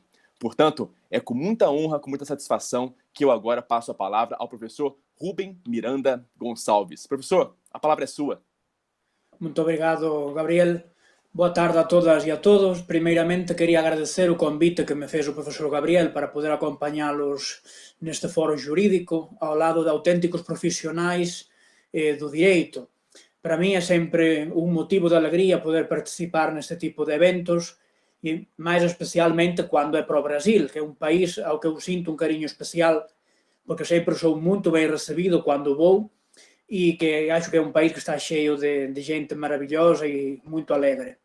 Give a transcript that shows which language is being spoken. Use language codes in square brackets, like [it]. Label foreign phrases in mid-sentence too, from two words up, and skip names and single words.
[pt] Portanto, é com muita honra, com muita satisfação que eu agora passo a palavra ao professor Rubem Miranda Gonçalves. Professor, a palavra é sua. Muito obrigado, Gabriel. Boa tarde a todas e a todos. [gl] Primeiramente, queria agradecer o convite que me fez o profesor Gabriel para poder acompañálos neste foro jurídico ao lado de auténticos profesionais do direito. Para mí é sempre un motivo de alegría poder participar neste tipo de eventos e máis especialmente cando é para o Brasil, que é un país ao que eu sinto un cariño especial porque sempre sou muito ben recibido cando vou e que acho que é un país que está cheio de xente maravillosa e moito alegre.